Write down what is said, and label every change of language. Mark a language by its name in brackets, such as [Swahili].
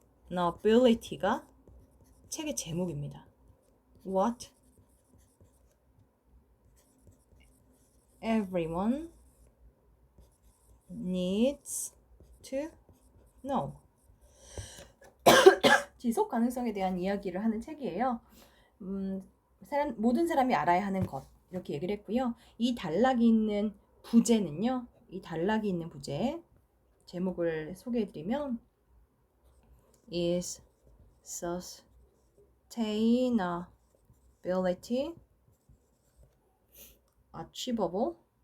[Korean] Sustainability가 책의 제목입니다. [English] What everyone needs to know. [Korean] 지속 가능성에 대한 이야기를 하는 책이에요. 모든 사람이 알아야 하는 것, 이렇게 얘기를 했고요. 이 단락이 있는 부제는요. 이 단락이 있는 부제 제목을 소개해드리면 [English] is sustainability achievable?